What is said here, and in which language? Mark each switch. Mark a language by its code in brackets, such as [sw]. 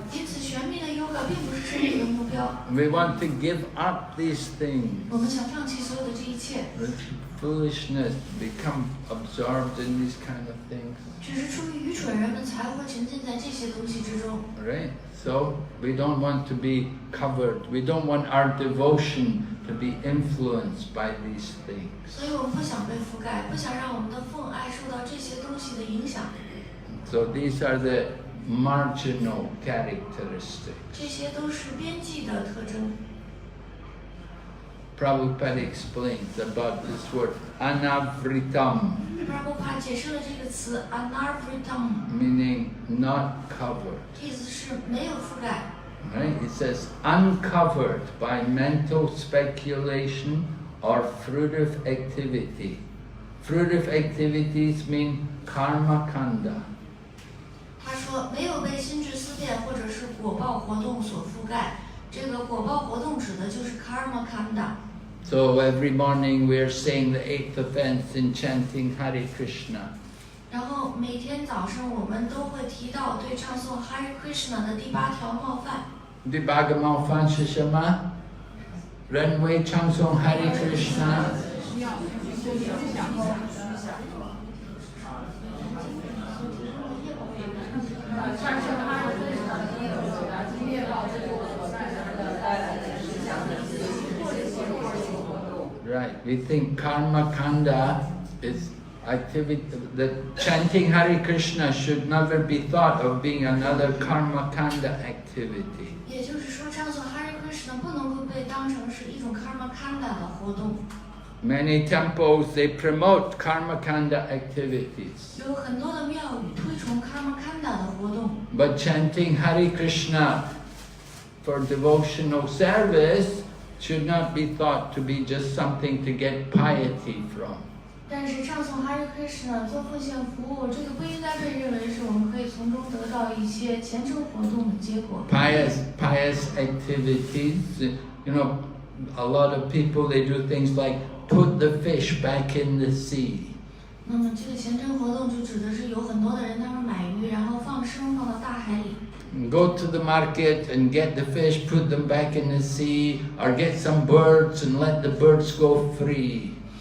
[zh] 因此，玄秘的 yoga 并不是生命的目标。 [en] We want to give up these things. [zh] 我们想放弃所有的这一切， [en] It's foolishness to become absorbed in these kind of things. [zh] 只是出于愚蠢，人们才会沉浸在这些东西之中。 [en] Right? So we don't want to be covered. We don't want our devotion to be influenced by these things. [zh] 所以我们不想被覆盖，不想让我们的奉爱受到这些东西的影响。 [en] So these are the marginal characteristics. [zh] 这些都是边际的特征。 [en] Prabhupada explains about this word anavritam, [zh] 布拉布帕解释了这个词 anarvritam， [en] meaning not covered. [zh] 意思是没有覆盖。 [en] Right? It says uncovered by mental speculation or fruitive activity. Fruitive activities mean karma kanda. [zh] 他说没有被心智思辨或者是果报活动所覆盖。这个果报活动指的就是 karma kanda。 [en] So every morning we are saying the 8th offense in chanting Hare Krishna. [zh] 然后每天早上我们都会提到对唱诵 Hare Krishna 的第8条冒犯。第8个冒犯是什么？认为唱诵 [en] Hare Krishna ，Right, we think karma kanda is activity, that chanting Hare Krishna should never be thought of being another karma kanda activity. [zh] 也就是说，唱诵 Hare Krishna 不能够被当成是一种 karma kanda 的活动。 [en] Many temples, they promote karma kanda activities. [zh] 有很多的庙宇推崇 karma kanda 的活动。 [en] But chanting Hare Krishna for devotional service should not be thought to be just something to get piety from. [zh] 但是唱诵 Hare Krishna 做奉献服务，这个不应该被认为是我们可以从中得到一些虔诚活动的结果。 [en] Pious activities, you know, a lot of people, they do things like put the fish back in the sea. [zh] 那么这个虔诚活动就指的是有很多的人他们买鱼，然后放生放到大海里。 [en] Go to the market and get the fish, put them back in the sea, or get some birds and let the birds go free.